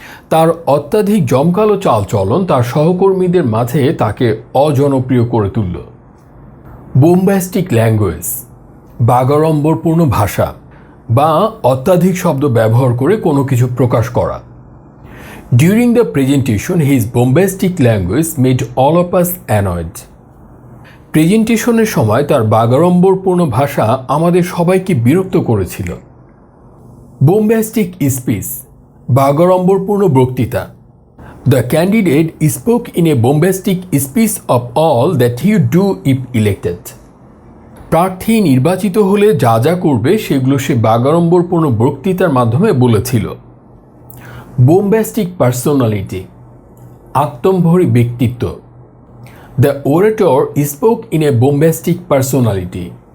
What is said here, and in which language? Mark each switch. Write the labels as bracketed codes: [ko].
[bn] তার অত্যাধিক জমকালো চালচলন তার সহকর্মীদের মাঝে তাকে অজনপ্রিয় করে তুলল। [en] bombastic language, [bn] বাগাড়ম্বরপূর্ণ ভাষা বা অত্যাধিক শব্দ ব্যবহার করে কোনো কিছু প্রকাশ করা। [en] During the presentation, his bombastic language made all of us annoyed. [bn] প্রেজেন্টেশনের সময় তার বাগাড়ম্বরপূর্ণ ভাষা আমাদের সবাইকে বিরক্ত করেছিল। [en] bombastic speech, [bn] বাগাড়ম্বরপূর্ণ বক্তৃতা। [en] The candidate spoke in a bombastic speech of all that he would do if elected. [bn] প্রার্থী নির্বাচিত হলে যা যা করবে সেগুলো সে বাগাড়ম্বরপূর্ণ বক্তৃতার মাধ্যমে বলেছিল। [en] bombastic personality, [bn] আত্মম্ভরী ব্যক্তিত্ব। [en] The orator spoke in a bombastic personality.